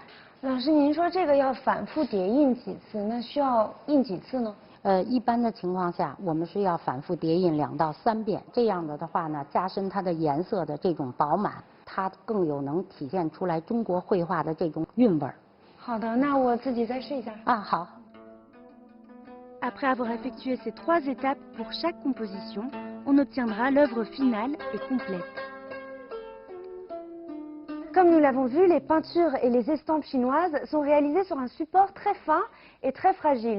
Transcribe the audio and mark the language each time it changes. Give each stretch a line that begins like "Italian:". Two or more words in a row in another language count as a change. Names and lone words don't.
Chinese: 老师，您说这个要反复叠印几次？那需要印几次呢？一般的情况下，我们是要反复叠印2到3遍，这样的话呢，加深它的颜色的这种饱满，它更有能体现出来中国绘画的这种韵味儿。好的，那我自己再试一下。啊，好。
French: Après avoir effectué ces 3 étapes pour chaque composition, on obtiendra l'œuvre finale et complète. Comme nous l'avons vu, les peintures et les estampes chinoises sont réalisées sur un support très fin et très fragile.